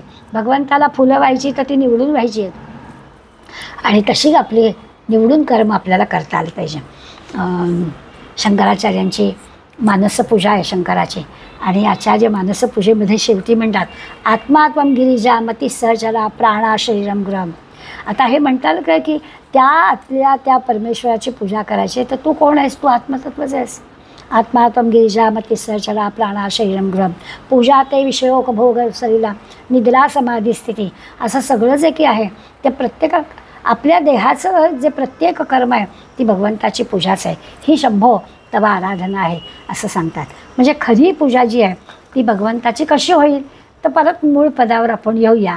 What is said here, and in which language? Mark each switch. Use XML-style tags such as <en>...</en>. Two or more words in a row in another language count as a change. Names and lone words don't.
<mr>भगवंताला फुलं व्हायची तर ती निवडून व्हायची आहेत, आणि तशी आपली निवडून कर्म आपल्याला करता आली पाहिजे. शंकराचार्यांची मानसपूजा आहे शंकराची, आणि आचार्य मानसपूजेमध्ये शेवटी म्हणतात</mr> <sa>आत्मात्मम गिरिजा मती सहचरा प्राणा शरीरम गृहम.</sa> <mr>आता हे म्हणतात का की त्या परमेश्वराची पूजा करायची, तर तू कोण आहेस? तू आत्मतत्वच आहेस.</mr> <sa>आत्मात्मम गिरिजा मती सहचरा प्राणा शरीरम गृहम. पूजा ते विषयोक भोग सरीला निद्रा समाधी स्थिती,</sa> <mr>असं सगळं जे की आहे ते प्रत्येक आपल्या देहाचं जे प्रत्येक कर्म आहे ती भगवंताची पूजाच आहे. ही</mr> <sa>शंभो तवा आराधना</sa> <mr>आहे असं सांगतात. म्हणजे खरी पूजा जी आहे ती भगवंताची कशी होईल, तर परत मूळ पदावर आपण येऊया.</mr>